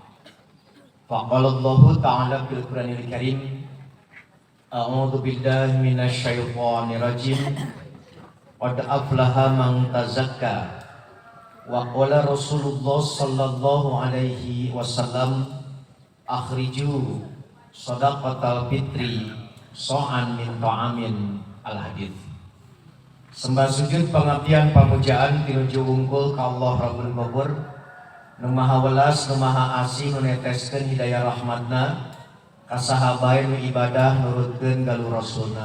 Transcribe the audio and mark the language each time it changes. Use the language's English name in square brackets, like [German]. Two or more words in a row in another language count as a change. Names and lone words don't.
[Arabic] فقال الله تعالى في القرآن الكريم أعوذ بالله من الشيطان الرجيم قد أفلح من تزكى وقال رسول الله صلى الله عليه وسلم أخرجوا صدقة الفطر صاعا من طعام الحديث. [Sundanese] Sembah sujud pengabdian pamujaan tinuju wungkul ka Allah [Arabic] رب الغفور [Sundanese] nu maha welas nu maha asih nu neteskeun hidayah rahmatna ka sahabae nu ibadah nurutkeun galur rasulna.